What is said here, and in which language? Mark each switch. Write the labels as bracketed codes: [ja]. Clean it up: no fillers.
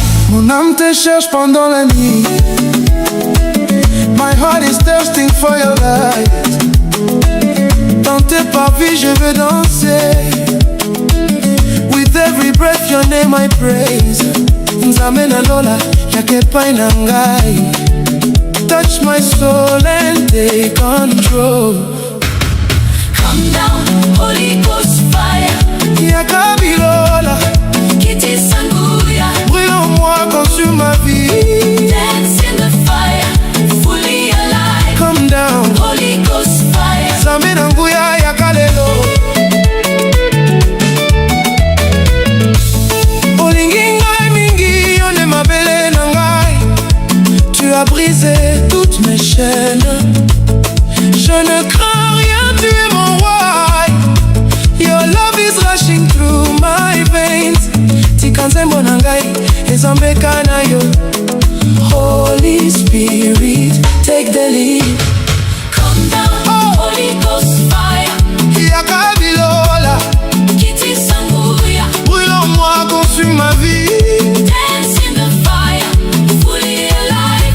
[fr] Mon âme te cherche pendant la nuit. [en] My heart is thirsting for your light. [fr] Dans tes parvis je veux danser. [en] With every breath your name I praise. [ln] Nzambe na lola, yaka epai ngai. [en] Touch my soul and take control. Come down, Holy Ghost fire. [ln] Yaka bilola, Kiti sanguya. [fr] brûle en moi, consume ma vie. [en] Dance in the fire, fully alive. Come down, Holy Ghost fire. [ln] Nzambe na nguya yaka lelo. Olingi ngai mingi, yone mabele na ngai. [fr] Tu as brisé toutes mes chaînes. Je ne crains rien, tu es mon roi. [en] Your love is rushing through my veins. [ln] Tikanzembo na ngai, ezambeka na yo. [en] Holy Spirit, take the lead. Come down, Holy Ghost fire. [ln] Yaka bilola, Kiti sanguya. [fr] brûle en moi, consume ma vie. [en] Dance in the fire, fully alive.